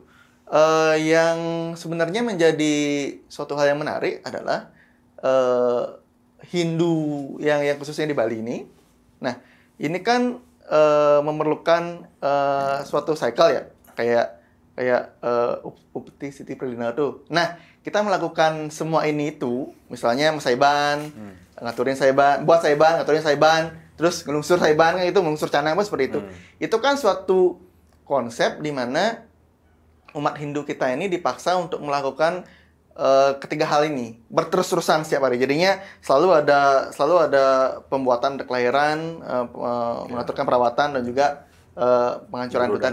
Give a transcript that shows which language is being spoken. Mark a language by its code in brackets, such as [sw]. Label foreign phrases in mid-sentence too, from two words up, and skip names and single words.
[id] Yang sebenarnya menjadi suatu hal yang menarik adalah Hindu yang khususnya di Bali ini. Nah, ini kan memerlukan suatu cycle ya, kayak Upeti Siti Prilina tuh. Nah, kita melakukan semua ini itu, misalnya Mas Saiban, ngaturin Saiban, buat Saiban, ngaturin Saiban, terus ngelungsur Saiban kan itu, ngelungsur canang apa seperti itu. Itu kan suatu konsep di mana umat Hindu kita ini dipaksa untuk melakukan ketiga hal ini berterus-terusan setiap hari. Jadinya selalu ada pembuatan kelahiran, mengaturkan perawatan dan juga penghancuran hutan.